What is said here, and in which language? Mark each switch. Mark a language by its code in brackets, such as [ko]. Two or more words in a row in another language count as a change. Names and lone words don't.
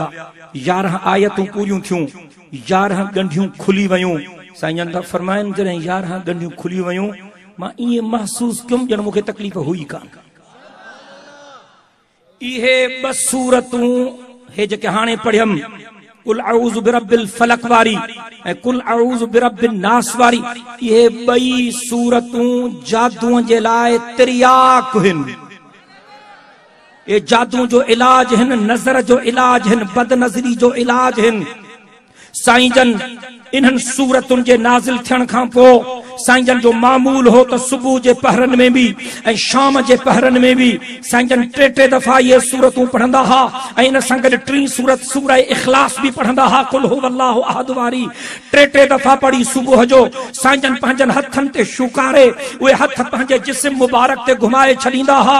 [sd] 11 आयतूं पूरियूं थियूं, 11 ॻंढियूं खुली वयूं। साईंजन था फरमाइनि जॾहिं 11 ॻंढियूं खुली वयूं, मां ईअं महसूस कयुमि ॼण मूंखे तकलीफ़ हुई कान। इहे 2 सूरतूं हे जेके हाणे पढ़ियमि, [ar] قل أعوذ برب الفلق [sd] वारी ऐं [ar] قل أعوذ برب الناس [sd] वारी, इहे 2 सूरतूं जादूअ जे लाइ तिरियाक आहिनि। ये जादू जो इलाज है, नजर जो इलाज है, बदनजरी जो इलाज है। साईंजन इन्हनि सूरतुनि जे नाज़िल थियण खां पोइ साईंजन जो मामूल हो तो सुबह जे पहरन में भी ऐं शाम जे पहरन में भी साईंजन 3 दफ़ा ये सूरतूं पढ़ंदा हा। ऐं इन सां गॾु 3 सूरत सूरह इखलास भी पढ़ंदा हा, [ar] قل هو الله أحد [sd] वारी 3 दफ़ा पढ़ी सुबह जो। साईंजन पंहिंजनि हथनि ते शुकारे उहे हथ पंहिंजे जिस्म मुबारक ते घुमाए छॾींदा हा।